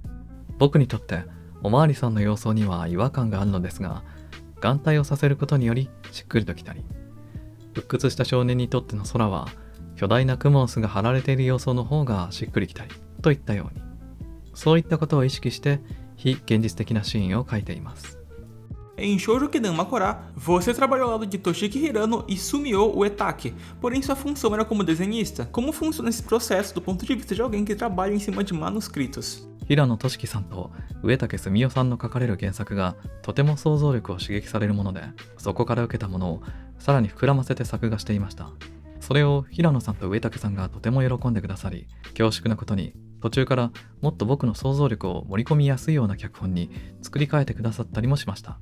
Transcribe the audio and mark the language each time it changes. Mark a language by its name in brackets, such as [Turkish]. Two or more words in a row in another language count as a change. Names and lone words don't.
[Japanese] 僕にとっておまわりさんの様相には違和感があるのですが、眼帯をさせることによりしっくりときたり、鬱屈した少年にとっての空は巨大なクモの巣が張られている様相の方がしっくりきたりといったように、そういったことを意識して非現実的なシーンを描いています。 [Portuguese] Em Shoujo Kidama Kora, você trabalhou ao lado de Toshiki Hirano e Sumio Uetake, porém sua função era como desenhista. Como funciona esse processo do ponto de vista de alguém que trabalha em cima de manuscritos? [Japanese] 平野俊樹さんと上竹澄夫さんの書かれる原作がとても想像力を刺激されるもので、そこから受けたものをさらに膨らませて作画していました。それを平野さんと上竹さんがとても喜んでくださり、恐縮なことに途中からもっと僕の想像力を盛り込みやすいような脚本に作り変えてくださったりもしました。